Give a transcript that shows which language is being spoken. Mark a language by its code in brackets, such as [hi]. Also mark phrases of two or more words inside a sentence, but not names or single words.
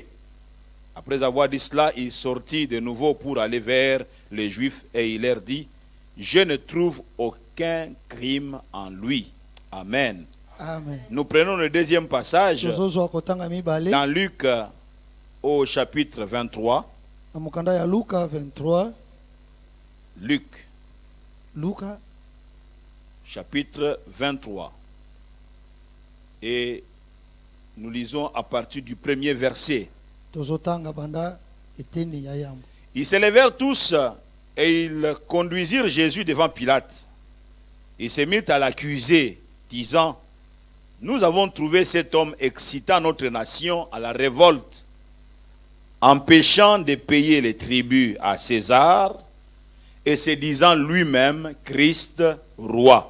[fr] Après avoir dit cela, il sortit de nouveau pour aller vers les Juifs et il leur dit: je ne trouve aucun crime en lui. Amen. Amen. Nous prenons le deuxième passage [ln] Tozozwa kotanga mibale [fr] dans Luc au chapitre 23. [ln] na mukanda ya Luka 23. [fr] Luc [ln] Luka [fr] chapitre 23. Et nous lisons à partir du premier verset. [ln] tozotanga banda eteni ya yambo. [fr] Ils se levèrent tous et ils conduisirent Jésus devant Pilate. Ils se mirent à l'accuser, disant: nous avons trouvé cet homme excitant notre nation à la révolte, empêchant de payer les tributs à César et se disant lui-même Christ roi.